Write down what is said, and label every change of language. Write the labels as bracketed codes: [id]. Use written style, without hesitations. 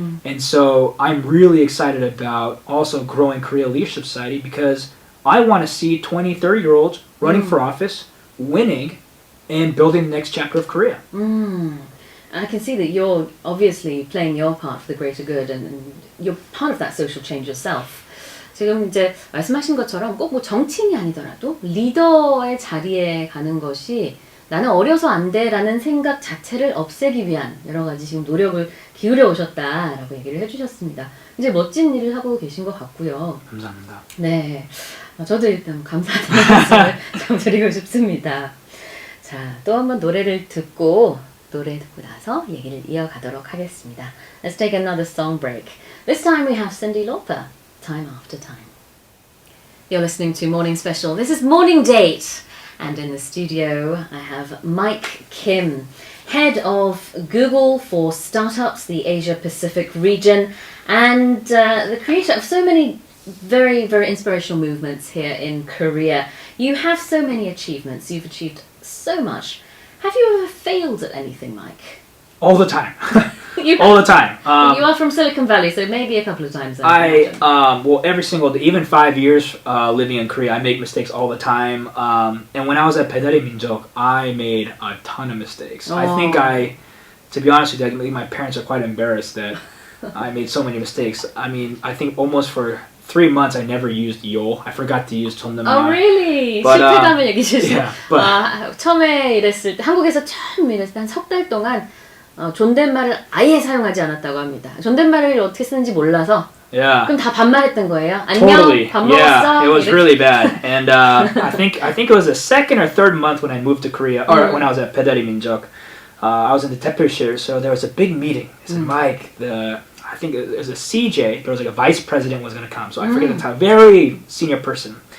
[en] And so I'm really excited about also growing Korea Leadership Society, because I want to see 20, 30-year-olds running for office, winning, and building the next chapter of Korea. I can see that you're obviously playing your part for the greater good and you're part of that social change yourself. [ko] 지금 이제 말씀하신 것처럼 꼭 뭐 정치인이 아니더라도 리더의 자리에 가는 것이 나는 어려서 안 돼라는 생각 자체를 없애기 위한 여러 가지 지금 노력을 기울여 오셨다라고 얘기를 해주셨습니다. 이제 멋진 일을 하고 계신 것 같고요. 감사합니다. 네, 저도 일단 감사하다는 말씀을 좀 드리고 싶습니다. 자, 또 한번 노래를 듣고 노래 듣고 나서 얘기를 이어가도록 하겠습니다. [en] Let's take another song break. This time we have Cyndi Lauper, Time After Time. You're listening to Morning Special. This is Morning Date. And in the studio I have Mike Kim, head of Google for Startups, the Asia Pacific region, and the creator of so many very, very inspirational movements here in Korea. You have so many achievements. You've achieved so much. Have you ever failed at anything, Mike? All the time. You, All the time. you are from Silicon Valley, so maybe a couple of times. Well, every single day, even 5 years living in Korea, I make mistakes all the time. And when I was at 배달의 민족, I made a ton of mistakes. I think to be honest with you, I think my parents are quite embarrassed that I made so many mistakes. I mean, I think almost for 3 months I never used yo. I forgot to use 존댓말. Oh, really? But, [ko] 실패감을 얘기해주세요. [en] yeah, but- [ko] 처음에 일했을 때, 한국에서 처음 일했을 때 한 석 달 동안 존댓말을 아예 사용하지 않았다고 합니다. 존댓말을 어떻게 쓰는지 몰라서. [en] Yeah. [ko] 그럼 다 반말했던 거예요? 안녕, [en] Totally. [ko] 밥 [en] Yeah, [ko] 먹었어? [en] it was [ko] 이렇게. [en] really bad. And I think it was the second or third month when I moved to Korea, or when I was at 배달의 민족. I was in the 대표실, so there was a big meeting. I said, Mike, I think it was a CJ, there was like a vice president was going to come, so I forget the title, very senior person.